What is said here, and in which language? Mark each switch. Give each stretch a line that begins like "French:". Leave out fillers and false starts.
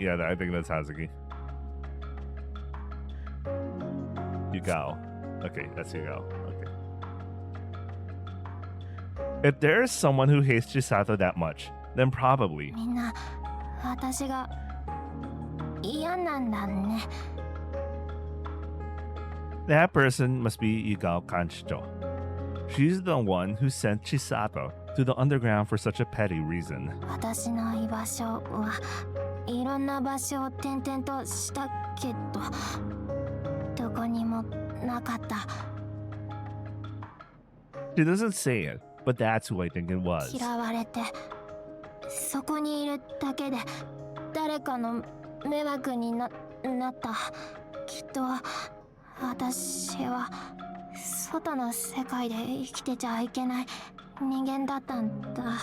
English: Yeah, I think that's Hazuki. Yugao. Okay, that's Yugao. Okay. If there is someone who hates Chisato that much, then probably.
Japanese: みんな私が嫌なんだね。
English: That person must be Yugao Kanchicho. She's the one who sent Chisato to the underground for such a petty reason.
Japanese: 私の居場所はいろんな場所を転々としたけど、どこにもなかった。
English: She doesn't say it, but that's who I think it was.
Japanese: 嫌われて、そこにいるだけで誰かの迷惑になった。きっと私は外の世界で生きてちゃいけない人間だったんだ。